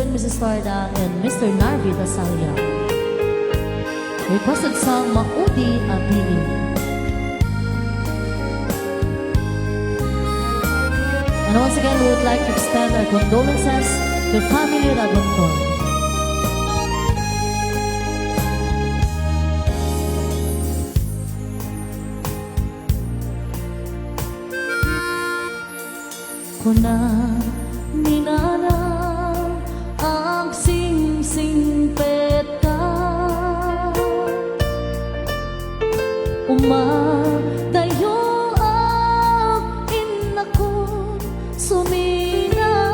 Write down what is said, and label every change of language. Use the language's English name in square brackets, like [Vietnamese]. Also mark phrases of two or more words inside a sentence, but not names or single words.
[English] and Mrs. Farda, and Mr. Narvi Dasalia. Requested song, Maudi Abili. And once again, we would like to extend our condolences to family Ragonton. [Iloko] Kuna minana ang sing-singpet ka, umadayo ang inakon sumina,